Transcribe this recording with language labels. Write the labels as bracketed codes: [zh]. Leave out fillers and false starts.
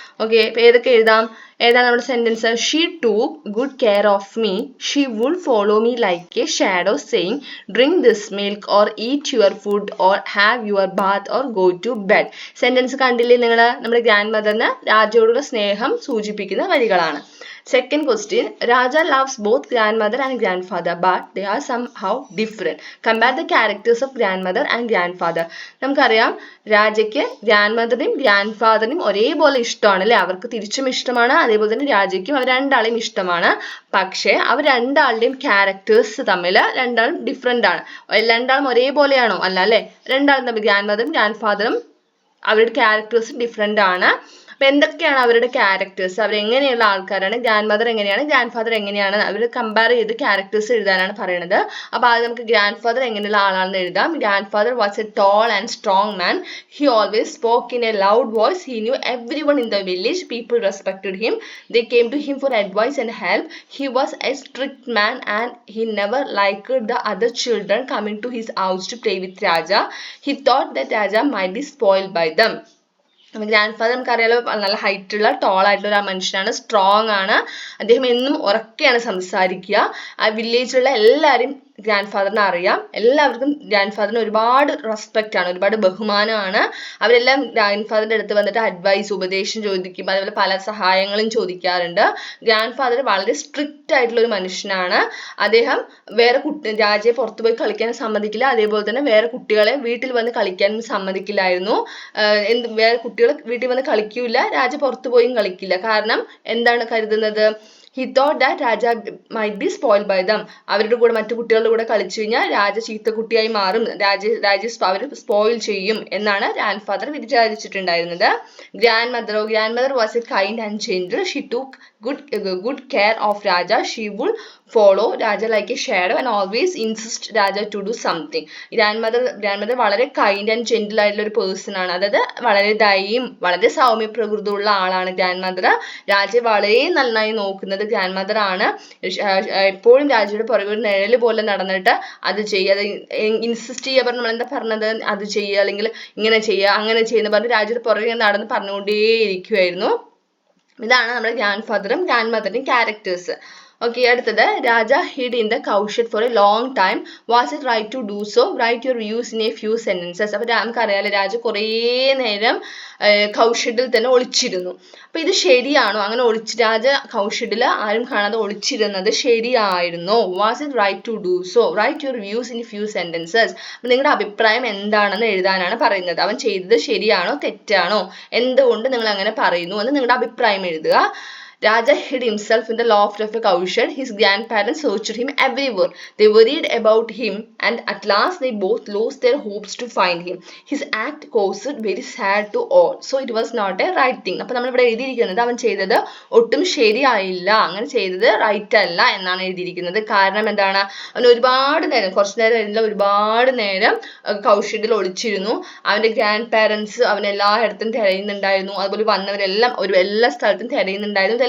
[en] okay, [ml] ഇപ്പൊ ഏതൊക്കെ എഴുതാം? ഏതാണ് നമ്മുടെ sentence? [en] She took good care of me, she would follow me like a shadow saying drink this milk or eat your food or have your bath or go to bed. [ml] Sentence കണ്ടില്ലേ നിങ്ങൾ? നമ്മുടെ grand മദറിന് രാജയോടുള്ള സ്നേഹം സൂചിപ്പിക്കുന്ന വരികളാണ്. [en] Second question, Raja loves both grandmother and grandfather, but they are somehow different. Compare the characters of grandmother and grandfather. [ml] നമുക്കറിയാം, രാജയ്ക്ക് grand മദറിനെയും grand ഫാദറിനെയും ഒരേപോലെ ഇഷ്ടമാണ് അല്ലേ? അവർക്ക് തിരിച്ചും ഇഷ്ടമാണ്, അതേപോലെ തന്നെ രാജയ്ക്കും അവർ രണ്ടാളെയും ഇഷ്ടമാണ്. പക്ഷേ അവർ രണ്ടാളുടെയും ക്യാരക്ടേഴ്സ് തമ്മിൽ രണ്ടാളും ഡിഫറെൻ്റ് ആണ്. രണ്ടാളും ഒരേപോലെയാണോ? അല്ല അല്ലേ? രണ്ടാളും തമ്മിൽ ഗ്രാൻഡ് മദറും ഗ്രാൻഡ് ഫാദറും അവരുടെ ക്യാരക്ടേഴ്സ് ഡിഫറെൻ്റ് ആണ്. അപ്പൊ എന്തൊക്കെയാണ് അവരുടെ ക്യാരക്ടേഴ്സ്? അവരെങ്ങനെയുള്ള ആൾക്കാരാണ്? ഗ്രാൻഡ് മദർ എങ്ങനെയാണ്, ഗ്രാൻഡ് ഫാദർ എങ്ങനെയാണ്? അവർ കമ്പയർ ചെയ്ത് ക്യാരക്ടേഴ്സ് എഴുതാനാണ് പറയുന്നത്. അപ്പൊ ആദ്യം നമുക്ക് ഗ്രാൻഡ് ഫാദർ എങ്ങനെയുള്ള ആളാണെന്ന് എഴുതാം. [en] Grand father was a tall and strong man. He always spoke in a loud voice. He knew everyone in the village. People respected him. They came to him for advice and help. He was a strict man and he never liked the other children coming to his house to play with Raja. He thought that Raja might be spoiled by them. [ml] Grand father നമുക്കറിയാലോ, നല്ല ഹൈറ്റുള്ള toll ആയിട്ടുള്ള ഒരു മനുഷ്യനാണ്, strong ആണ്. അദ്ദേഹം എന്നും ഉറക്കെയാണ് സംസാരിക്കുക. ആ വില്ലേജിലുള്ള എല്ലാവരും ഗ്രാൻഡ് ഫാദറിനെ അറിയാം. എല്ലാവർക്കും ഗ്രാൻഡ് ഫാദറിന് ഒരുപാട് റെസ്പെക്റ്റ് ആണ്, ഒരുപാട് ബഹുമാനമാണ്. അവരെല്ലാം ഗ്രാൻഡ് ഫാദറിന്റെ അടുത്ത് വന്നിട്ട് അഡ്വൈസ്, ഉപദേശം ചോദിക്കും, അതേപോലെ പല സഹായങ്ങളും ചോദിക്കാറുണ്ട്. ഗ്രാൻഡ് ഫാദർ വളരെ സ്ട്രിക്റ്റ് ആയിട്ടുള്ള ഒരു മനുഷ്യനാണ്. അദ്ദേഹം രാജയെ പുറത്തു പോയി കളിക്കാൻ സമ്മതിക്കില്ല, അതേപോലെ തന്നെ വേറെ കുട്ടികളെ വീട്ടിൽ വന്ന് കളിക്കാനും സമ്മതിക്കില്ലായിരുന്നു. വേറെ കുട്ടികൾ വീട്ടിൽ വന്ന് കളിക്കൂല, രാജ പുറത്തു പോയും കളിക്കില്ല. കാരണം എന്താണ് കരുതുന്നത്? [en] He thought that Raja might be spoiled by them. [ml] അവരുടെ കൂടെ, മറ്റു കുട്ടികളുടെ കൂടെ കളിച്ചു കഴിഞ്ഞാൽ രാജ ചീത്തക്കുട്ടിയായി മാറും, അവർ സ്പോയിൽ ചെയ്യും എന്നാണ് grand father വിചാരിച്ചിട്ടുണ്ടായിരുന്നത്. [en] Grand mother was a kind and gentle. She took good care of Raja. She would follow Raja like a shadow and always insist Raja to do something. [ml] Grand mother വളരെ kind and gentle ആയിട്ടുള്ള ഒരു person ആണ്. അതായത് വളരെ ദയയും വളരെ സൗമ്യ പ്രകൃതമുള്ള ആളാണ് grand mother. രാജയെ വളരെ നന്നായി നോക്കുന്നത് ഗ്രാൻഡ് മദർ ആണ്. എപ്പോഴും രാജയുടെ പുറകെ ഒരു നിഴല് പോലെ നടന്നിട്ട് അത് ചെയ്യുക, അത് ഇൻസിസ്റ്റ് ചെയ്യുക. പറഞ്ഞ് നമ്മൾ എന്താ പറഞ്ഞത്? അത് ചെയ്യുക, അല്ലെങ്കിൽ ഇങ്ങനെ ചെയ്യുക, അങ്ങനെ ചെയ്യുന്ന പറഞ്ഞ് രാജയുടെ പുറകെ നടന്ന് പറഞ്ഞുകൊണ്ടേയിരിക്കുമായിരുന്നു. ഇതാണ് നമ്മുടെ ഗ്രാൻഡ് ഫാദറും ഗ്രാൻഡ് മദറിന്റെയും ക്യാരക്ടേഴ്സ്. ഓക്കെ, അടുത്തത്, [en] Raja hid in the cowshed for a long time. Was it right to do so? Write your views in a few sentences. [ml] അപ്പൊ നമുക്കറിയാലോ, രാജ കുറേ നേരം കൗഷഡിൽ തന്നെ ഒളിച്ചിരുന്നു. അപ്പൊ ഇത് ശരിയാണോ? അങ്ങനെ രാജ കൗഷഡിൽ ആരും കാണാതെ ഒളിച്ചിരുന്നത് ശരിയായിരുന്നോ? [en] Was it right to do so? Write your views in few sentences. [ml] അപ്പൊ നിങ്ങളുടെ അഭിപ്രായം എന്താണെന്ന് എഴുതാനാണ് പറയുന്നത്. അവൻ ചെയ്തത് ശരിയാണോ തെറ്റാണോ, എന്തുകൊണ്ട് നിങ്ങൾ അങ്ങനെ പറയുന്നു എന്ന് നിങ്ങളുടെ അഭിപ്രായം എഴുതുക. [en] Raja hid himself in the loft of a cowshed. His grandparents searched him everywhere. They worried about him and at last they both lost their hopes to find him. His act caused very sad to all. So it was not a right thing. [ml] അപ്പോൾ നമ്മൾ ഇവിടെ എഴുതിയിരിക്കുന്നത് അവൻ ചെയ്തത് ഒട്ടും ശരിയായില്ല, അങ്ങനെ ചെയ്തത് റൈറ്റ് അല്ല എന്നാണ് എഴുതിയിരിക്കുന്നത്. കാരണം എന്താണ്? അവൻ ഒരുപാട് നേരം, കുറച്ചു നേരം, ഒരുപാട് നേരം കൗഷഡിൽ ഒളിച്ചിരുന്നു. അവൻ്റെ ഗ്രാൻഡ് പാരൻസ് അവൻ എല്ലായിടത്തും തിരയുന്നുണ്ടായിരുന്നു. അതുപോലെ വന്നവരെല്ലാം എല്ലാ സ്ഥലത്തും തിരയുന്നുണ്ടായിരുന്നു.